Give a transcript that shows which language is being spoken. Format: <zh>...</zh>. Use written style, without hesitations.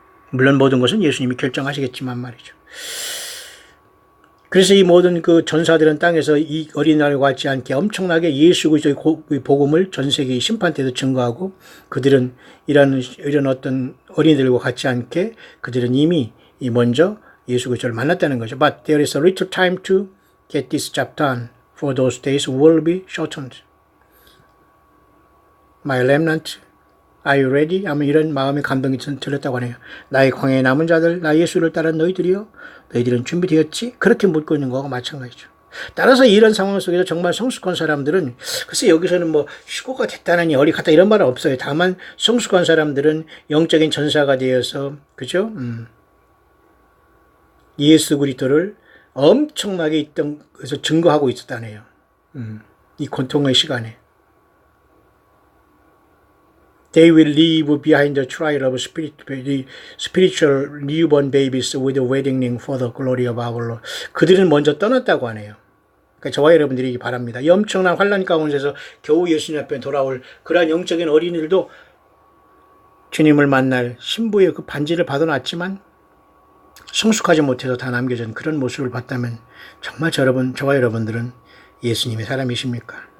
<ko>물론 모든 것은 예수님이 결정하시겠지만 말이죠. 그래서 이 모든 그 전사들은 땅에서 이 어린아이와 같지 않게 엄청나게 예수 그리스도의 복음을 전 세계 심판 때도 증거하고 그들은 이런 어떤 어린이들과 같지 않게 그들은 이미 먼저 예수 그리스도를 만났다는 거죠.</ko> <en>But there is a little time to get this job done, for those days will be shortened. My remnant, are you ready?</en> <ko>아마 이런 마음의 감동이 들렸다고 하네요. 나의 광야에 남은 자들, 나 예수를 따른 너희들이요. 너희들은 준비되었지? 그렇게 묻고 있는 거하고 마찬가지죠. 따라서 이런 상황 속에서 정말 성숙한 사람들은 글쎄 여기서는 뭐 휴고가 됐다느니 어디 갔다 이런 말은 없어요. 다만 성숙한 사람들은 영적인 전사가 되어서 그죠? 예수 그리스도를 엄청나게 있던 그래서 증거하고 있었다네요. 이 고통의 시간에.</ko> <en>They will leave behind the trial of spiritual newborn babies with a wedding ring for the glory of our Lord.</en> <ko>그들은 먼저 떠났다고 하네요. 그러니까 저와 여러분들이 바랍니다. 이 엄청난 환란 가운데서 겨우 예수님 앞에 돌아올 그러한 영적인 어린이들도 주님을 만날 신부의 그 반지를 받아놨지만 성숙하지 못해서 다 남겨진 그런 모습을 봤다면 정말 저와 여러분들은 예수님의 사람이십니까?</ko>